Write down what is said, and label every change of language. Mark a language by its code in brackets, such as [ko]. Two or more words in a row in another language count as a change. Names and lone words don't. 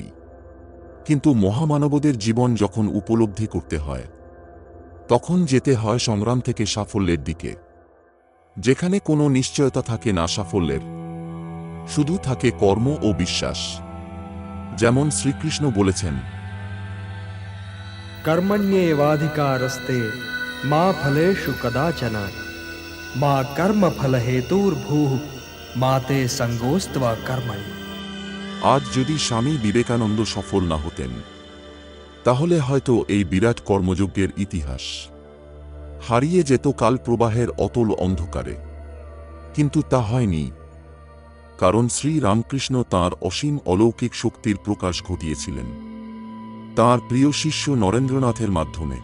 [bn] কিন্তু মহামানবদের জীবন যখন উপলব্ধি করতে হয়, তখন যেতে হয় সংগ্রাম থেকে সাফল্যের দিকে, যেখানে কোনো নিশ্চয়তা থাকে না সাফল্যের, শুধু থাকে কর্ম ও বিশ্বাস। যেমন শ্রীকৃষ্ণ বলেছেন, [sa] कर्मण्येवाधिकारस्ते मा फलेषु कदाचन मा कर्मफलहेतुर्भूः मा ते संगोऽस्त्वा कर्मणि। [bn] আজ যদি স্বামী বিবেকানন্দ সফল না হতেন, তাহলে হয়তো এই বিরাট কর্মযজ্ঞের ইতিহাস হারিয়ে যেত কাল প্রবাহের অতল অন্ধকারে। কিন্তু তা হয়নি, কারণ শ্রী রামকৃষ্ণ তাঁর অসীম অলৌকিক শক্তির প্রকাশ ঘটিয়েছিলেন তাঁর প্রিয় শিষ্য নরেন্দ্রনাথের মাধ্যমে।